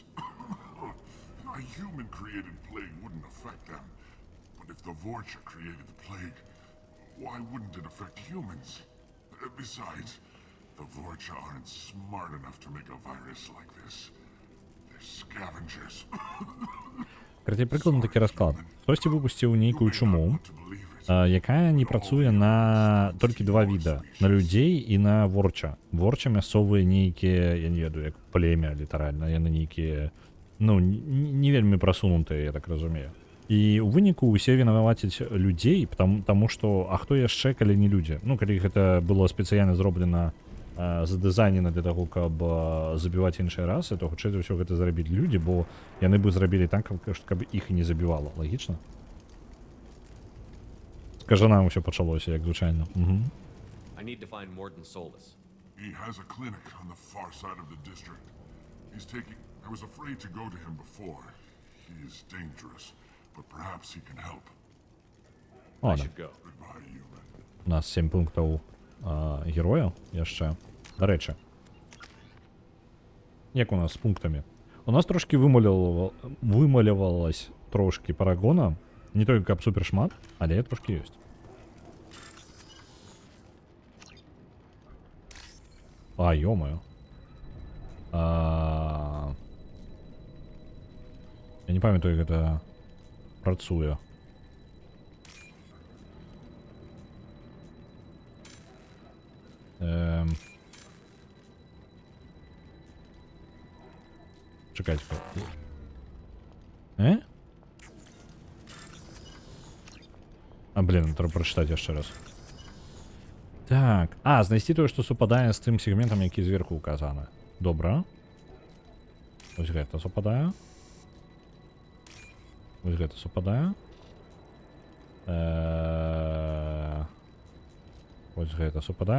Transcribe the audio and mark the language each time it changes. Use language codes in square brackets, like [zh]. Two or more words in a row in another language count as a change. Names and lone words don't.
[en] A human-created plague wouldn't affect them. But if the Vorcha created the plague, why wouldn't it affect humans? Besides, the Vorcha aren't smart enough to make a virus like this. They're scavengers. [be] Карацей, прыкладна такі расклад. Хтосьці выпусціў нейкую чуму, якая не працуе на толькі два віда. На людзей і на ворча. Ворча мясцовыя нейкія, я не ведаю, як племя, літаральна. Яны нейкія, не вельмі прасунутыя, я так разумею. І ў выніку ўсе вінавацяць людзей, таму што, а хто яшчэ, калі не людзі? Калі гэта было спецыяльна зроблена, задызайнена для таго, каб забіваць іншыя расы, то хутчэй за ўсё гэта зрабіць людзі, бо яны бы зрабілі так, каб іх і не забівала. Лагічна? Скажа нам усё пачалося, як звычайна. [en] I need to find Morton Solus. He has a clinic on the far side of the district. He's taking... I was afraid to go to him before. He is dangerous, but perhaps he can help. Ладно. Goodbye, human. [be] У нас 7 пунктаў героя яшчэ. До рэчы. Як у нас з пунктамі? У нас трошки вымалявалась трошки парагона. Не толькі каб супер шмат, але трошки ёсць. Ё-моё. Я не памятаю, як гэта працуе. [uk] Чекайте. Блин, треба прочитати ще раз. [be] Так, знайсці тое, што супадае з тым сегментам, які зверху указаны. Добра. Вось гэта супадае. Вось гэта супадае. Вось гэта супадае.